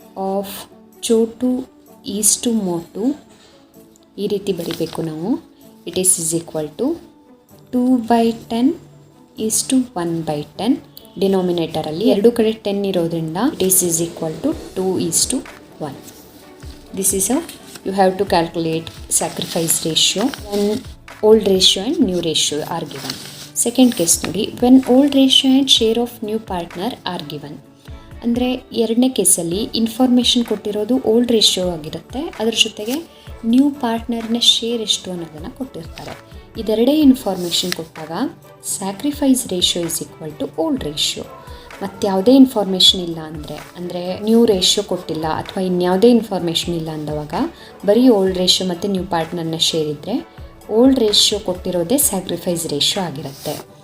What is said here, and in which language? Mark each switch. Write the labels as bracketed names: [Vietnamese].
[English] of Chotu is to Motu [Kannada] ಈ ರೀತಿ ಬರಿಬೇಕು ನಾವು. [English] It is equal to 2/10 is to 1/10. [Kannada] ಡಿನಾಮಿನೇಟರಲ್ಲಿ ಎರಡು ಕಡೆ 10 ಇರೋದ್ರಿಂದ [English] It is equal to 2:1. This is you have to calculate sacrifice ratio when old ratio and new ratio are given. Second case [Kannada] ನೋಡಿ, [English] when old ratio and share of new partner are given. [Kannada] ಅಂದರೆ ಎರಡನೇ ಕೇಸಲ್ಲಿ information ಕೊಟ್ಟಿರೋದು old ratio ಆಗಿರುತ್ತೆ, ಅದರ ಜೊತೆಗೆ new ಪಾರ್ಟ್ನರ್ನ share ಎಷ್ಟು ಅನ್ನೋದನ್ನು ಕೊಟ್ಟಿರ್ತಾರೆ. ಇದೆರಡೇ ಇನ್ಫಾರ್ಮೇಷನ್ ಕೊಟ್ಟಾಗ [English] Sacrifice ratio is equal to old ratio. [Kannada] ಮತ್ತು ಯಾವುದೇ ಇನ್ಫಾರ್ಮೇಷನ್ ಇಲ್ಲ ಅಂದರೆ ನ್ಯೂ ರೇಷಿಯೋ ಕೊಟ್ಟಿಲ್ಲ ಅಥವಾ ಇನ್ಯಾವುದೇ ಇನ್ಫಾರ್ಮೇಷನ್ ಇಲ್ಲ ಅಂದವಾಗ ಬರೀ ಓಲ್ಡ್ ರೇಷಿಯೋ ಮತ್ತು ನ್ಯೂ ಪಾರ್ಟ್ನರ್ನ ಶೇರ್ ಇದ್ದರೆ ಓಲ್ಡ್ ರೇಷಿಯೋ ಕೊಟ್ಟಿರೋದೇ ಸ್ಯಾಕ್ರಿಫೈಸ್ ರೇಷಿಯೋ ಆಗಿರುತ್ತೆ.